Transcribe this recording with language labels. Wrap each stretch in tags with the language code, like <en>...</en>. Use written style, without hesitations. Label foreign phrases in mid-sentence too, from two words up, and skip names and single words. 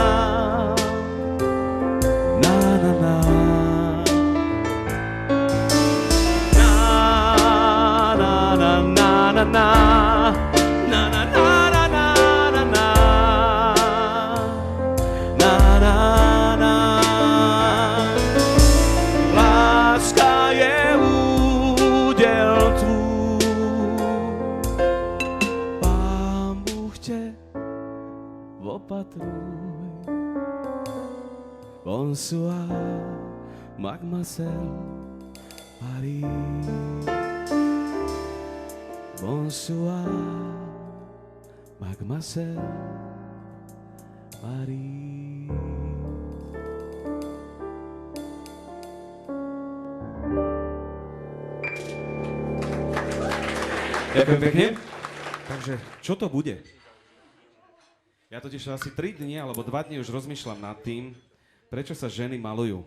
<cs>na na láska je úděl tvůj. Pán Bůh tě opatruj.</cs> <fr>Bonsoir, mademoiselle Paris. Bonsoir, mademoiselle Paris.</fr> <sk>Ďakujem pekne. Takže, čo to bude? Ja totiž asi 3 dni alebo 2 dni už rozmýšľam nad tým, prečo sa ženy malujú.</sk>